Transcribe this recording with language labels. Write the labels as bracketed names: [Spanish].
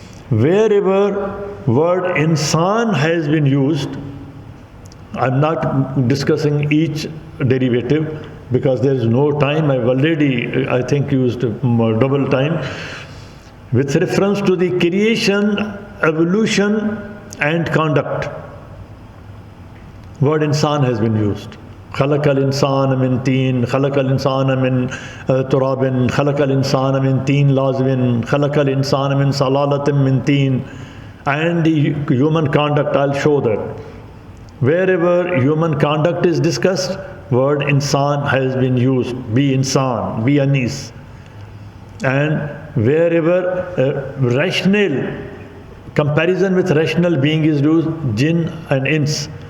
[English] Wherever word insan has been used, I'm not discussing each derivative because there is no time. I've already, I think, used double time. With reference to the creation, evolution and conduct, word insan has been used. [Arabic] خلق الإنسان من طين خلق الإنسان من تراب خلق الإنسان من طين لازم خلق الإنسان من صلالة من طين. [English] And the human conduct, I'll show that. wherever human conduct is discussed, word insan has been used. Be insan, be anis. And wherever rational comparison with rational being is used, jinn and ins.